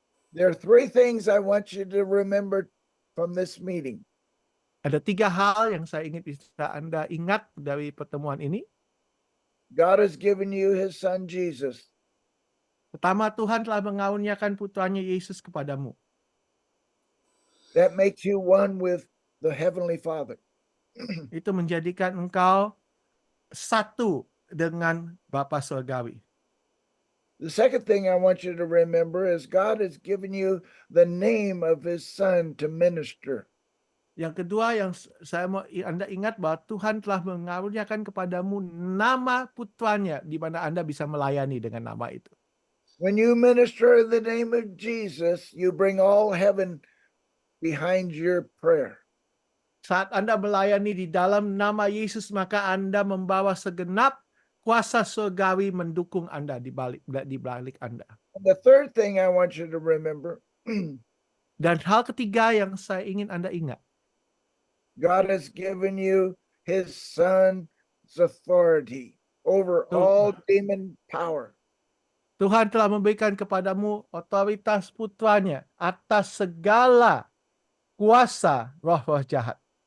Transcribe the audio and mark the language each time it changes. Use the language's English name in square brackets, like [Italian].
[English] There are three things I want you to remember from this meeting. [Indonesian] Ada 3 hal yang saya ingin bisa Anda ingat dari pertemuan ini. [English] God has given you his son Jesus. [Indonesian] Pertama, Tuhan telah mengaruniakan putranya Yesus kepadamu. [English] That makes you one with the Heavenly Father. [Indonesian] Itu menjadikan engkau satu dengan Bapa Surgawi. [English] The second thing I want you to remember is God has given you the name of his son to minister. [Indonesian] Yang kedua yang saya mau Anda ingat bahwa Tuhan telah mengaruniakan kepadamu nama putranya, di mana Anda bisa melayani dengan nama itu. [English] When you minister in the name of Jesus, you bring all heaven behind your prayer. [Indonesian] Saat Anda melayani di dalam nama Yesus, maka Anda membawa segenap kuasa surgawi mendukung Anda di balik Anda. [English] And the third thing I want you to remember, [Indonesian] Dan hal ketiga yang saya ingin Anda ingat, [English] God has given you his son's authority over [Indonesian] Tuh. [English] all demon power. [Indonesian] Tuhan telah memberikan kepadamu otoritas putranya atas segala kuasa roh-roh jahat.